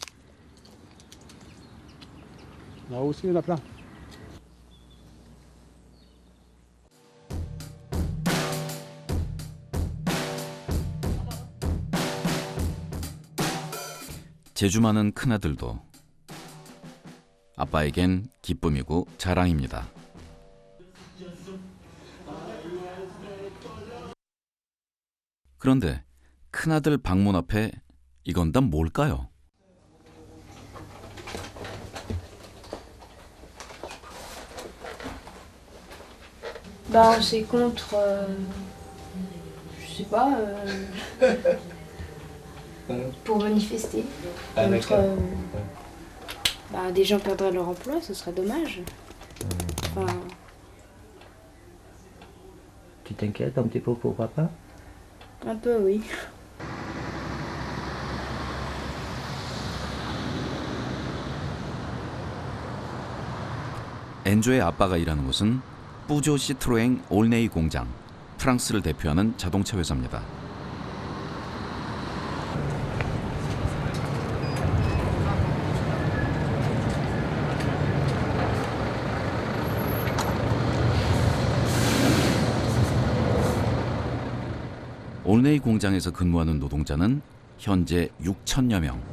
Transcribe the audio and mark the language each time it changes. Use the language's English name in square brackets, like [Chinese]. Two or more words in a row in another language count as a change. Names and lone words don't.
[Korean] 재주 많은 큰아들도 아빠에겐 기쁨이고 자랑입니다. 그런데 큰아들 방문 앞에 이건 다 뭘까요? [French] Bah, c'est contre, je sais pas, pour manifester contre, des gens perdraient leur emploi, ce serait dommage. Enfin, Tu t'inquiètes un petit peu pour papa? un peu, oui. [Korean] 엔조의 아빠가 일하는 곳은 뿌조 시트로엥 올네이 공장, 프랑스를 대표하는 자동차 회사입니다. 올네이 공장에서 근무하는 노동자는 현재 6천여 명.